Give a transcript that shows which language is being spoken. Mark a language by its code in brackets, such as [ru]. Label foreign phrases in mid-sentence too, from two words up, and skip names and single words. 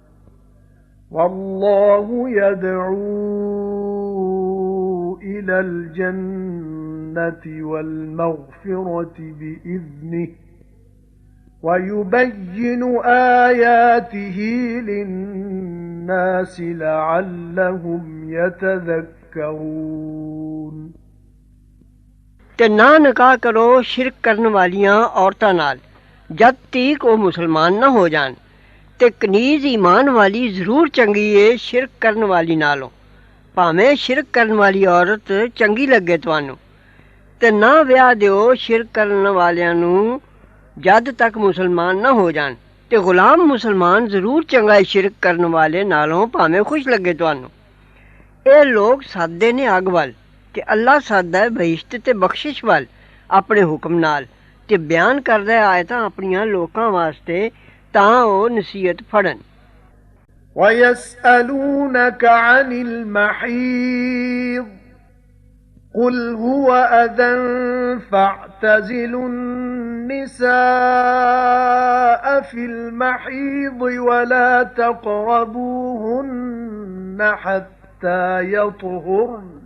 [ar] والله يدعو إلى الجنة والمغفرة بإذنه ويبين آياته للناس لعلهم يتذكرون۔ [pa] تے نہ نکاح کرو شرک کرن والیاں عورتاں نال جد تیک او مسلمان نہ ہو جان، تے کنیز ایمان والی ضرور چنگی ہے شرک کرن والی نالوں، ਭਾਵੇਂ شرک کرن والی عورت چنگی لگے تانوں، تے نہ ਵਿਆਹ ਦਿਓ شرک کرن والیاں ਨੂੰ ਜਦ ਤੱਕ ਮੁਸਲਮਾਨ ਨਾ ਹੋ ਜਾਣ، ਤੇ ਗੁਲਾਮ ਮੁਸਲਮਾਨ ਜ਼ਰੂਰ ਚੰਗਾ ਹੈ ਸ਼ਿਰਕ ਕਰਨ ਵਾਲੇ ਨਾਲੋਂ ਭਾਵੇਂ ਖੁਸ਼ ਲੱਗੇ ਤੁਹਾਨੂੰ। ਇਹ ਲੋਕ ਸਾਦੇ ਨੇ ਅੱਗ ਵੱਲ ਤੇ ਅੱਲਾ ਸਾਦਾ ਹੈ ਬਹਿਸ਼ਤ ਤੇ ਬਖਸ਼ਿਸ਼ ਵੱਲ ਆਪਣੇ ਹੁਕਮ ਨਾਲ, ਤੇ ਬਿਆਨ ਕਰਦਾ ਹੈ ਆਇਤਾਂ ਆਪਣੀਆਂ ਲੋਕਾਂ ਵਾਸਤੇ ਤਾਂ ਉਹ ਨਸੀਹਤ ਫੜਨ۔ [ar] وَيَسْأَلُونَكَ عَنِ الْمَحِيضِ قُلْ هُوَ أَذًى فَاعْتَزِلُوا النِّسَاءَ فِي الْمَحِيضِ وَلَا تَقْرَبُوهُنَّ حَتَّى يَطْهُرْنَ